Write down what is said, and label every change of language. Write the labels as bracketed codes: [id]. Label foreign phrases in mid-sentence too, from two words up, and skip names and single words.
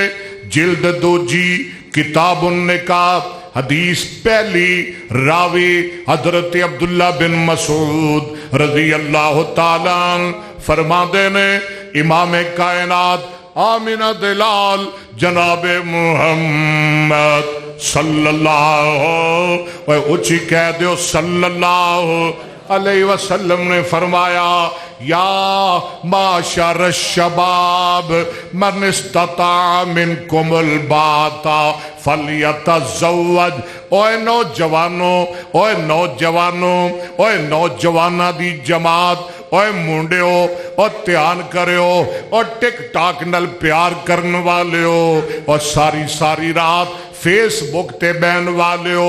[pa] جلد دوجی [ar] كتاب النكاح, [pa] حدیث پہلی، راوی حضرت عبداللہ بن مسعود [ar] رضي الله تعالى [pa] فرماتے نے امام کائنات آمنہ دے لال جنابِ [ar] محمد صلى الله [pa] اچی کہہ دو [ar] صلى الله عليه وسلم [pa] نے فرمایا [ar] يا معشر الشباب من استطاع منكم الباءة فليتزوج. [pa] اوئے نوجواناں، اوئے نوجواناں، اوئے نوجواناں دی جماعت، اوئے منڈیو اور دھیان کرو اور ٹک ٹاک نال پیار کرن والے ہو اور ساری ساری رات فیس بک تے بہن والے ہو.